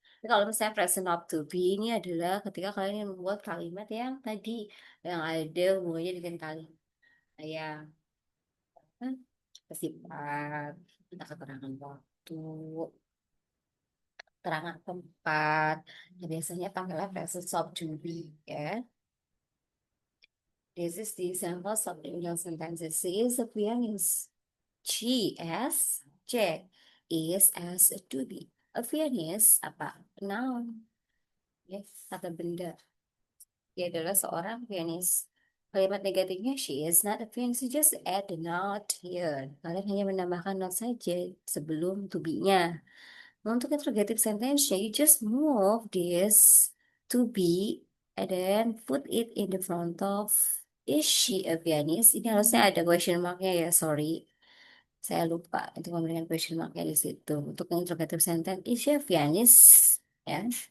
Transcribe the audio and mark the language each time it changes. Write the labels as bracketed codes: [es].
[id] Tapi kalau misalnya present of to be ini adalah ketika kalian yang membuat kalimat yang tadi yang ada hubungannya dengan kalimat yang sifat, kita keterangan waktu, keterangan tempat. Ya, biasanya panggilnya present of to be ya. [en] This is the example of the English sentences. She is a pianist. She as J is as a to be. A pianist apa? [id] Noun. Ya, kata benda. Dia adalah seorang pianis. Kalimat negatifnya [en] she is not a fiancé, just add the not here. [id] Kalian hanya menambahkan not saja sebelum to be-nya. Untuk [en] interrogative sentence, you just move this to be and then put it in the front of is she a pianist? [id] Ini harusnya ada question marknya ya, sorry. Saya lupa untuk memberikan question marknya di situ. Untuk [en] interrogative sentence, is she a pianist? Ya.